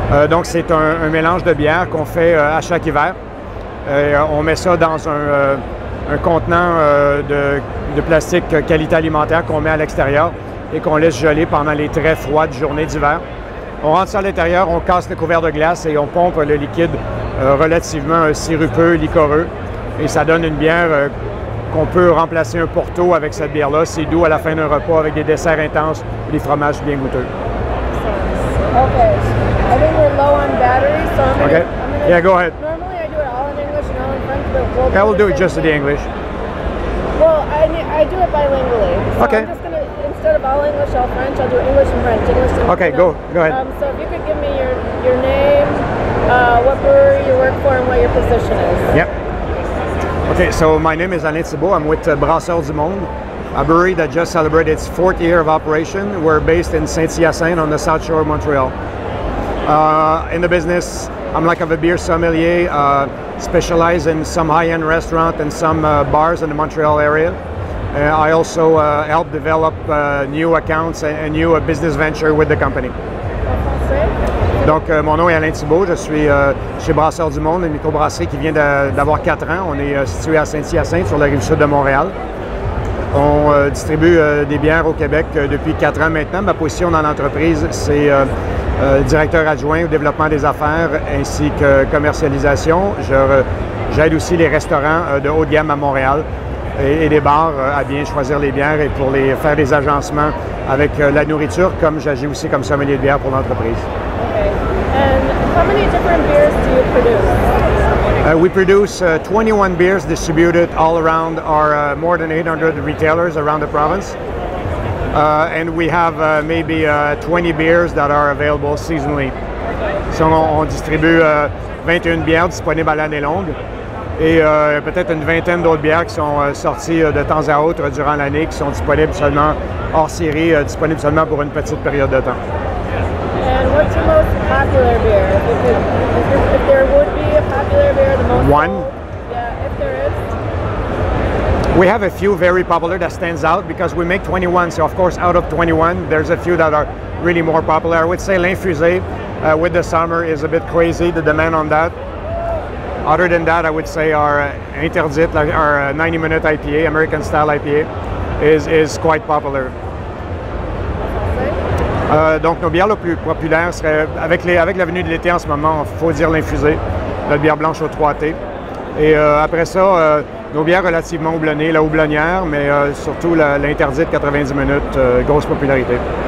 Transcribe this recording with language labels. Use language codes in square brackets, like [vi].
[fr] Donc c'est un mélange de bière qu'on fait à chaque hiver. On met ça dans un contenant de plastique qualité alimentaire qu'on met à l'extérieur et qu'on laisse geler pendant les très froides journées d'hiver. On rentre ça à l'intérieur, on casse le couvert de glace et on pompe le liquide relativement sirupeux, liquoreux. Et ça donne une bière qu'on peut remplacer un porto avec cette bière-là. C'est doux à la fin d'un repas avec des desserts intenses et des fromages bien goûteux. [en] Okay. I think we're low on battery, so I'm gonna, Okay. Yeah, go ahead. Normally I do it all in English and all in French, but Yeah, we'll do it just in the English. Well, I do it bilingually. So Okay. I'm just gonna, instead of all English, all French, I'll do English and French. English and, Okay, go ahead. So if you could give me your name, what brewery you work for, and what your position is. Yep. Okay, so my name is Alain Thibault. I'm with Brasseurs du Monde, a brewery that just celebrated its 4th year of operation. We're based in Saint-Hyacinthe on the south shore of Montreal. In the business, I'm like a beer sommelier, specialize in some high-end restaurant and some bars in the Montreal area. I also help develop new accounts and new business venture with the company. [fr] Donc, mon nom est Alain Thibault, je suis chez Brasseurs du Monde, une microbrasserie qui vient d'avoir 4 ans. On est situé à Saint-Hyacinthe, sur la rive sud de Montréal. On distribue des bières au Québec depuis 4 ans maintenant. Ma position dans l'entreprise, c'est directeur adjoint au développement des affaires ainsi que commercialisation. J'aide aussi les restaurants de haut de gamme à Montréal et des bars à bien choisir les bières et pour les faire des agencements avec la nourriture, comme j'agis aussi comme sommelier de bière pour l'entreprise. [en] Okay. And how many different beers do you produce? We produce 21 beers distributed all around our more than 800 retailers around the province. And we have maybe 20 beers that are available seasonally. [fr] So on distribue 21 bières disponibles à l'année longue et peut-être une vingtaine d'autres bières qui sont sorties de temps à autre durant l'année, qui sont disponibles seulement hors série, disponibles seulement pour une petite période de temps. [en] And what's your most popular beer? If there would be a popular beer, the most One? sold? Yeah, if there is. We have a few very popular that stands out because we make 21, so of course out of 21 there's a few that are really more popular. I would say l'Infusé with the summer is a bit crazy, the demand on that. Other than that, I would say our Interdite, our 90-minute IPA, American style IPA, is quite popular. [fr] Donc nos bières les plus populaires seraient, avec la venue de l'été en ce moment, il faut dire l'Infusé, notre bière blanche au 3T. Et après ça, nos bières relativement houblonnées, la houblonnière, mais surtout l'Interdite 90 minutes, grosse popularité.